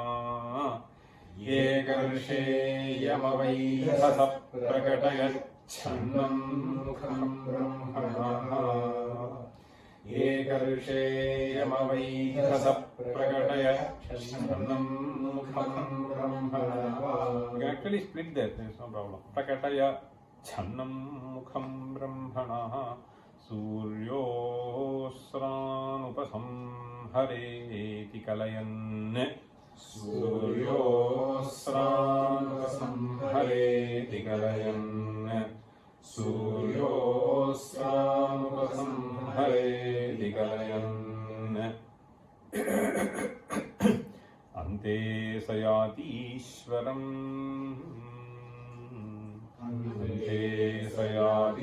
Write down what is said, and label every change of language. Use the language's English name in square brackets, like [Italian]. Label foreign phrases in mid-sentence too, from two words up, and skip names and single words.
[Sanskrit] एकर्षे प्रकटयत् छन्नं मुखं ब्रह्मणः. एकर्षे प्रकटयत् छन्नं मुखं ब्रह्मणः. [English] You can actually split that, there is no problem. [Sanskrit] प्रकटय छन्नं मुखं ब्रह्मणः. सूर्योस्रानुपसंहरेति कलयन्. सूर्योस्रानुपसंहरेति कलयन्. सूर्योस्रानुपसंहरेति कलयन्. अन्ते शयति ईश्वरम्. अन्ते शयति